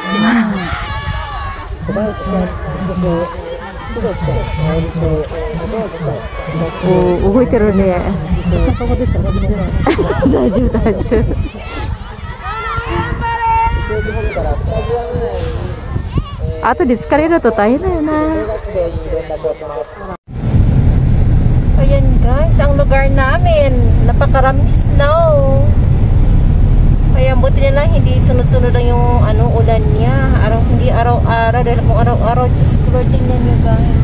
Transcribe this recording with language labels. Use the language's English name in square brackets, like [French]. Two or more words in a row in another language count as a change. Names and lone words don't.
[Japanese] お、動いてるね。大丈夫、大丈夫。後で疲れると大変だよな。 [Filipino] Ayan guys, ang lugar namin. Napakaraming snow. Kaya buti na lang hindi sunod-sunod lang yung ulan niya. Hindi araw-araw. Dahil kung araw-araw, [English] just color [Filipino] tingnan nyo guys.